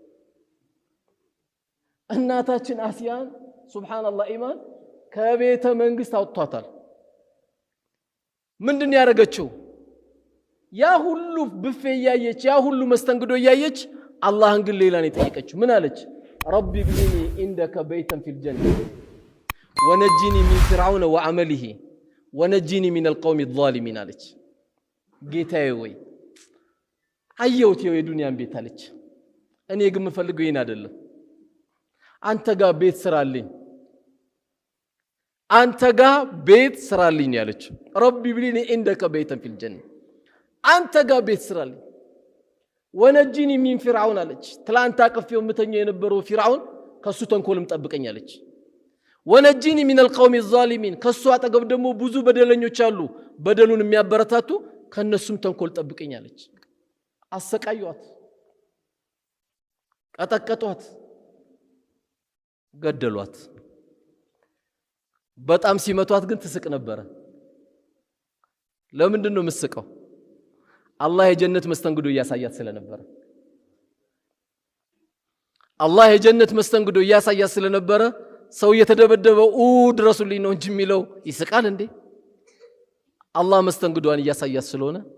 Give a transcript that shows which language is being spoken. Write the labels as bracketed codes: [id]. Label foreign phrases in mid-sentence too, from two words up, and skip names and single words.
[am] እናታችን አሲያን ሱብሃንአላህ ኢማን ከቤተ መንግስት አውጥቷታል ምንድን ያደረገችው ያ ሁሉ ብፌ ያየች ያ ሁሉ መስተንግዶ ያየች አላህን ግን ሌላን የጠየቀችው ምን አለች [ar] رب ابن لي عندك بيتا في الجنة ونجني من فرعون وعمله ونجني من القوم الظالمين [am] አለች ጌታዬ ወይ አየሁት የዱንያን ቤት አለች እኔ ግን የምፈልገው ይሄን አይደለም አንተ ጋር ቤት ስራልኝ አንተ ጋር ቤት ስራልኝ ያለች [ar] رب ابن لي عندك بيتا في الجنة [am] አንተ ጋር ቤት ስራልኝ [ar] ونجني من فرعون [am] አለች ትላንት አቅፌው ምተኛ የነበረው ፊርዓውን ከሱ ተንኮልም ጠብቀኝ አለች [ar] ونجني من القوم الظالمين [am] ከሱ አጠገብ ደግሞ ብዙ በደለኞች አሉ በደሉን የሚያበረታቱ ከነሱም ተንኮል ጠብቀኝ አለች አሰቃዩት ቀጠቀጧት ገደሏት በጣም ሲመቷት ግን ትስቅ ነበር ለምንድን ነው መስቀው አላህ የጀነት መስተንግዶ ያሳያት ስለነበር አላህ የጀነት መስተንግዶ ያሳያት ስለነበር ሰው የተደበደበው ድረሱልኝ ነው እንጂ የሚለው ይስቃል እንዴ አላህ መስተንግዶን ያሳያት ስለሆነ